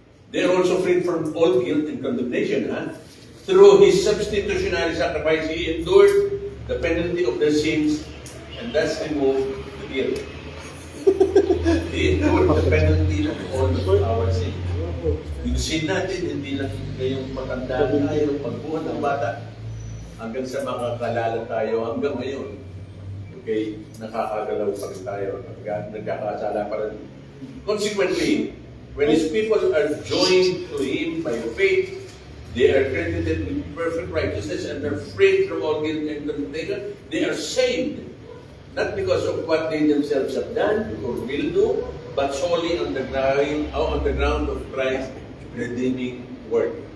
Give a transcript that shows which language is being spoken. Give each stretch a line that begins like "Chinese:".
English: They are also freed from all guilt and condemnation. Through His substitutionary sacrifice, He endured the penalty of their sins and thus removed the guilt. He endured the penalty of all of our sins.
Filipino: Yung sin natin, hindi lang ngayong matanda tayo, pagbuhat ng bata, hanggang sa makakalala tayo hanggang ngayon. Okay, nakakagalaw pa rin tayo, nagkakasala pa rin.
English: Consequently, when His people are joined to Him by faith, they are credited with perfect righteousness and are freed from all guilt and condemnation. They are saved, not because of what they themselves have done or will do, but solely on the ground of Christ's redeeming work.